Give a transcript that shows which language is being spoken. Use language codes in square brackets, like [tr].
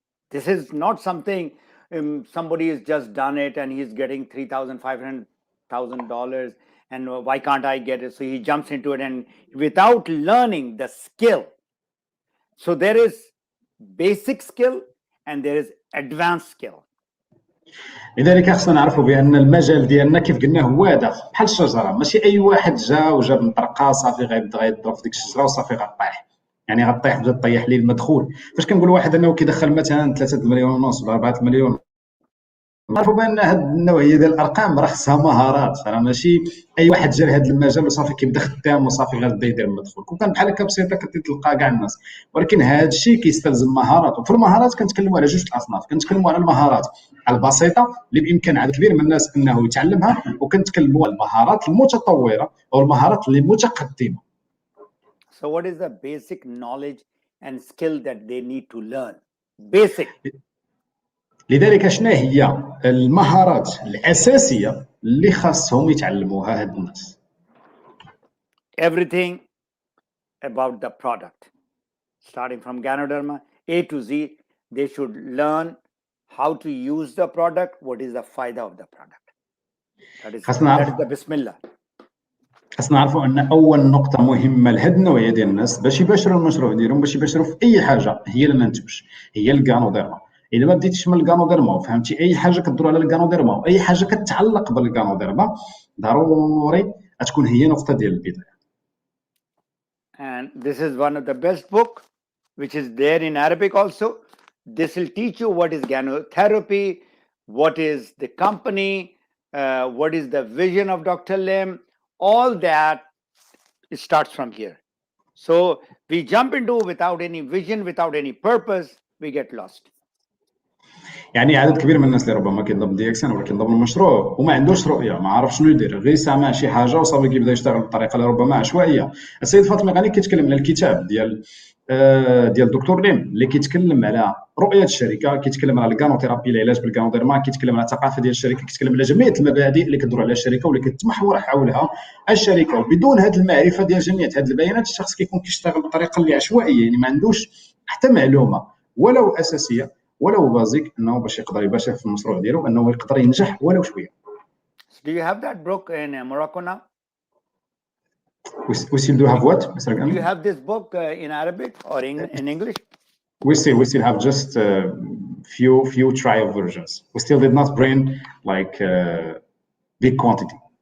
[en] This is not something somebody has just done it and he's getting $3,500,000 and why can't I get it? So he jumps into it and without learning the skill. So there is basic skill and there is advanced skill. [ar] لذلك خصنا نعرفوا بان المجال ديالنا كيف قلنا هو هذا بحال الشجره، ماشي اي واحد وجاب مطرقه صافي غيبدا يضرب في ديك الشجره وصافي غطيح، يعني غطيح بدا طيح ليه المدخول. فاش كنقول واحد انه كيدخل مثلا 3 مليون ونص ولا 4 مليون، نعرفوا بان هذه النوعيه ديال الارقام راه خصها مهارات، راه ماشي اي واحد جا لهذا المجال وصافي كيبدا خدام وصافي غيبدا يدير المدخول. كون كان بحال هكا بسيطه كتلقى كاع الناس، ولكن هذا الشيء كيستلزم مهارات. وفي المهارات كنتكلموا على جوج الاصناف، كنتكلموا على المهارات البسيطه اللي بامكان عدد كبير من الناس انه يتعلمها، وكنتكلموا على المهارات المتطوره او المهارات اللي متقدمه. [en] So what is the basic knowledge and skill that they need to learn? Basic. [ar] لذلك شنو هي المهارات الاساسيه اللي خاصهم يتعلموها هاد الناس؟ [en] Everything about the product, starting from Ganoderma A to Z. They should learn how to use the product. What is the faida of the product? That is the Bismillah. [ar] خاصنا نعرفوا ان اول نقطه مهمه لهاد النوعيه ديال الناس باش يباشروا المشروع ديالهم، باش يباشروا في اي حاجه، هي المنتوج، هي الكانوديرما. الا ما بديتيش من الكانوديرما وفهمتي اي حاجه كدور على الكانوديرما واي حاجه كتعلق بالكانوديرما، ضروري تكون هي نقطه ديال البدايه. [en] And this is one of the best book, which is there in Arabic also. This will teach you what is gynotherapy, what is the company, what is the vision of Dr. Lim. All that it starts from here. So we jump into without any vision, without any purpose, we get lost. [ar] يعني عدد كبير من الناس اللي ربما كيطلب دي اكسن ولا كيطلب المشروع وما عندوش رؤيه، ما عارف شنو يدير، غير سامع شي حاجه وصافي كيبدا يشتغل بطريقه اللي ربما عشوائيه. السيد فاطمي غني كيتكلم على الكتاب ديال دكتور ليم اللي كيتكلم على رؤيه الشركه، كيتكلم على الكانوثيرابي، العلاج بالكانوديرما، كيتكلم على الثقافه ديال الشركه، كيتكلم على جميع المبادئ اللي كتدور على الشركه واللي كتمحور حولها الشركه. وبدون هذه المعرفه ديال جميع هذه البيانات، الشخص كيكون كيشتغل بطريقه اللي عشوائيه، يعني ما عندوش حتى معلومه ولو اساسيه ولو بازيك انه باش يقدر يباشر في المشروع ديالو، انه يقدر ينجح ولو شويه. [en] Do you have that book in Morocco now? We still do have what? Do you have this book in Arabic or in English? We still have just few trial versions. We still did not bring like big quantity.